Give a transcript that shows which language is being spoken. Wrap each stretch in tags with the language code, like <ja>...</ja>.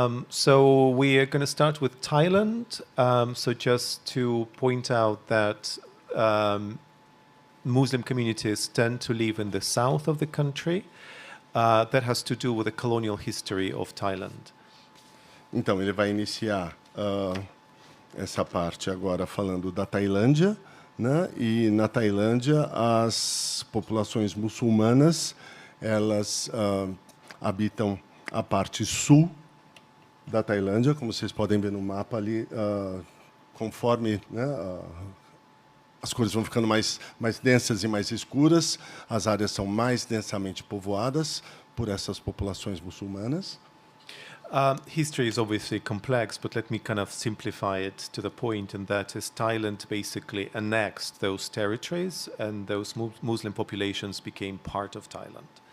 <en>So we are going to start with Thailand. So just to point out that Muslim communities tend to live in the south of the country. That has to do with the colonial history of Thailand.</en> <pt>Então, ele vai iniciar essa parte agora falando da Tailândia, né? E na Tailândia as populações muçulmanas elas habitam a parte sul da Tailândia, como vocês podem ver no mapa ali, conforme, né, as cores vão ficando mais densas e mais escuras, as áreas são mais densamente povoadas por essas populações muçulmanas.</pt> <en>History is obviously complex, but let me kind of simplify it to the point, and that is Thailand basically annexed those territories, and those Muslim populations became part of Thailand.</en>